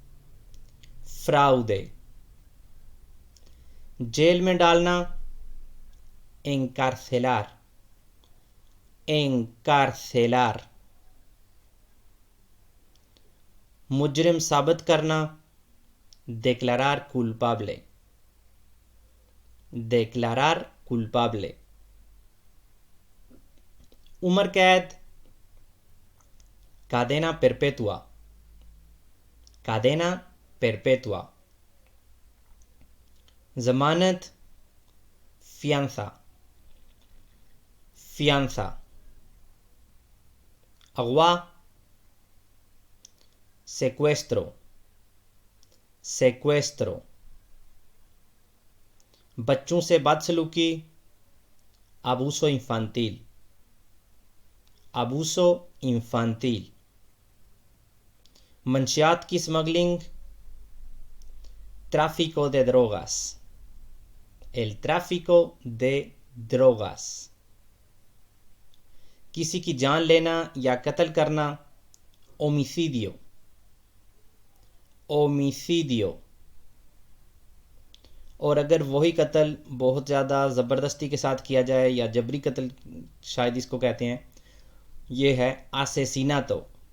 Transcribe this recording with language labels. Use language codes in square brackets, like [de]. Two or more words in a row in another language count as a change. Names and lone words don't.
[hi] जेल में डालना encarcelar। मुजरिम साबित करना [es] declarar culpable। [hi] उम्र कैद [es] cadena perpetua। [hi] जमानत fianza। अगवा secuestro। बच्चों से बदसलूकी [es] abuso infantil। [hi] मंशियात की स्मगलिंग [es] tráfico de drogas। [hi] किसी की जान लेना या कत्ल करना homicidio। और अगर वही कत्ल बहुत ज़्यादा ज़बरदस्ती के साथ किया जाए या जबरी कत्ल शायद इसको कहते हैं, ये है asesinato।